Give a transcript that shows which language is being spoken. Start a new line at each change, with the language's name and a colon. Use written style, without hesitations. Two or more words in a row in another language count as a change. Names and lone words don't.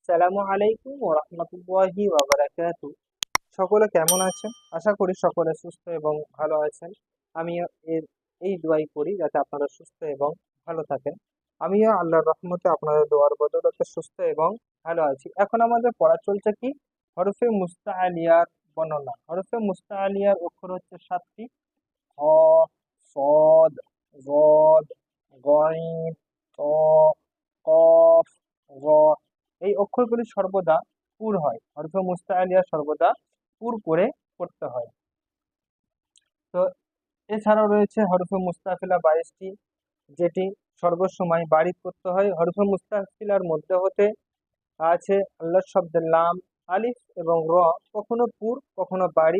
Arabic: السلام عليكم ورحمة الله وبركاته.
Bangla: সকলে কেমন আছেন? আশা করি সকলে সুস্থ এবং ভালো আছেন। আমিও এর এই দোয়াই করি যাতে আপনারা সুস্থ এবং ভালো থাকেন। আমিও আল্লাহর রহমতে আপনাদের দোয়ার বদৌলতে সুস্থ এবং ভালো আছি। এখন আমাদের পড়া চলছে কি? হরফে মুস্তাআলিয়ার বর্ণনা। হরফে মুস্তাআলিয়ার অক্ষর হচ্ছে ৭টি। হ, সদ, গদ, গইন, ত, কফ, গ। এই অক্ষরগুলি সর্বদা পুর হয়। হরফে মুস্তাআলিয়া সর্বদা পুর করে পড়তে হয়। তো এছাড়াও রয়েছে হরফে মুস্তাফিলা 22টি, যেটি সর্বসময় বারিক করতে হয়। হরফে মুস্তাফিলার মধ্যে হতে আছে আল্লাহ শব্দের লাম, আলিফ এবং র, কখনো পুর কখনো বারিক।